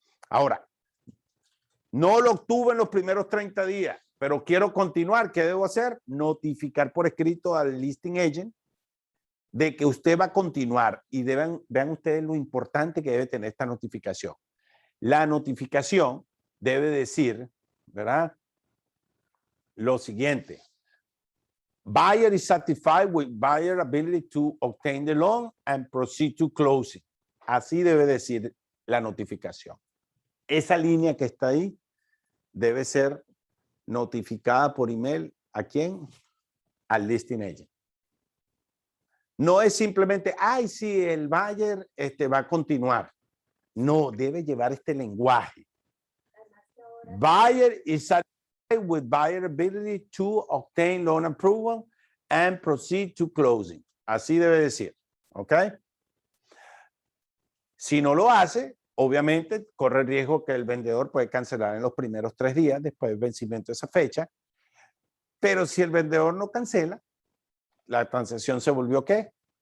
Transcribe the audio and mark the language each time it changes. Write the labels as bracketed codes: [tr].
[es] Ahora, no lo obtuve en los primeros 30 días, pero quiero continuar. ¿Qué debo hacer? Notificar por escrito al listing agent de que usted va a continuar y vean ustedes lo importante que debe tener esta notificación. La notificación debe decir, ¿verdad? Lo siguiente. [en] Buyer is satisfied with buyer ability to obtain the loan and proceed to closing. [es] Así debe decir la notificación. Esa línea que está ahí debe ser notificada por email. ¿A quién? Al listing agent. No es simplemente, ay, sí, el buyer va a continuar. No, debe llevar este lenguaje. [en] Buyer is satisfied with buyer ability to obtain loan approval and proceed to closing. [es] Así debe decir. ¿Ok? Si no lo hace, obviamente corre el riesgo que el vendedor puede cancelar en los primeros 3 días después del vencimiento de esa fecha. Pero si el vendedor no cancela, la transacción se volvió ¿qué?